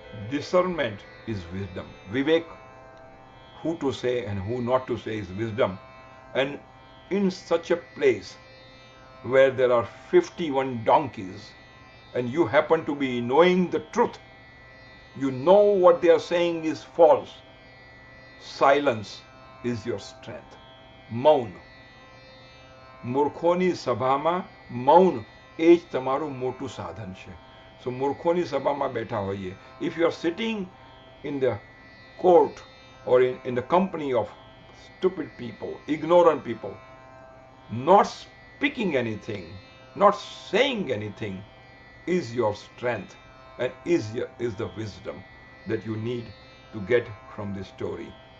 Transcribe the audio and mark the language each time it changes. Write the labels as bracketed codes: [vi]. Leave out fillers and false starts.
[en] Discernment is wisdom. Vivek, who to say and who not to say, is wisdom. And in such a place where there are 51 donkeys and you happen to be knowing the truth, you know what they are saying is false, silence is your strength. [gu] મૌન, મૂર્ખોની સભામાં મૌન એ જ તમારું મોટું સાધન છે. So મૂર્ખોની સભામાં બેઠા હોઈએ. [en] If you are sitting in the court or in the company of stupid people, ignorant people, not speaking anything, not saying anything, is your strength and is the wisdom that you need to get from this story.